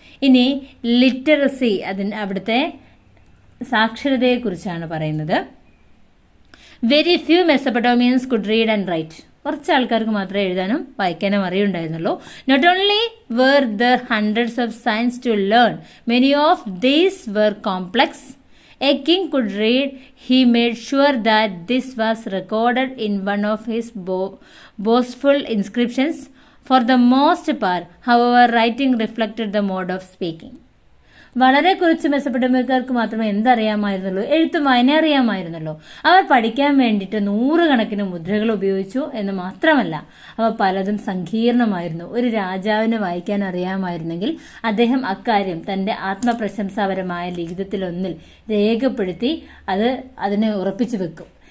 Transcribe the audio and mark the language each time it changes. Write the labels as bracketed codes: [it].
[ml] ഇനി ലിറ്ററസി, അവിടുത്തെ സാക്ഷരതയെക്കുറിച്ചാണ് പറയുന്നത്. [en] Very few Mesopotamians could read and write. [ml] കുറച്ച് ആൾക്കാർക്ക് മാത്രമേ എഴുതാനും വായിക്കാനും അറിയുണ്ടായിരുന്നുള്ളൂ. [en] Not only were there hundreds of signs to learn, many of these were complex. A king could read. He made sure that this was recorded in one of his boastful inscriptions. For the most part, however, writing reflected the mode of speaking. [ml] വളരെ കുറച്ച് മെസപ്പൊട്ടേമിയക്കാർക്ക് മാത്രമേ എന്തറിയാമായിരുന്നുള്ളൂ, എഴുത്തും വായന അറിയാമായിരുന്നുള്ളൂ. അവർ പഠിക്കാൻ വേണ്ടിയിട്ട് 100 കണക്കിന് മുദ്രകൾ ഉപയോഗിച്ചു എന്ന് മാത്രമല്ല, അവ പലതും സങ്കീർണമായിരുന്നു. ഒരു രാജാവിന് വായിക്കാൻ അറിയാമായിരുന്നെങ്കിൽ അദ്ദേഹം അക്കാര്യം തന്റെ ആത്മപ്രശംസാപരമായ ലിഖിതത്തിലൊന്നിൽ രേഖപ്പെടുത്തി അതിനെ ഉറപ്പിച്ചു വെക്കും.